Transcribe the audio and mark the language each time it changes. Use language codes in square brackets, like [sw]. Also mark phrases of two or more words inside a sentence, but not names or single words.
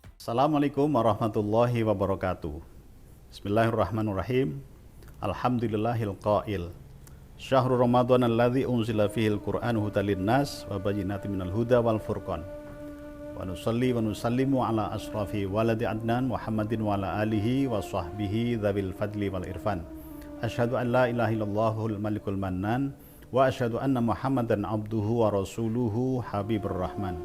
[ar] السلام عليكم ورحمة الله وبركاته. بسم الله الرحمن الرحيم. الحمد لله القائل. شهر رمضان الذي أنزل فيه القرآن هدى للناس وبينات من الهدى والفرقان. ونصلي ونسلم على أشرف ولد عدنان محمد وعلى آله وصحبه ذوي الفضل والعرفان. أشهد أن لا إله إلا الله الملك المنان وأشهد أن محمدا عبده ورسوله حبيب الرحمن.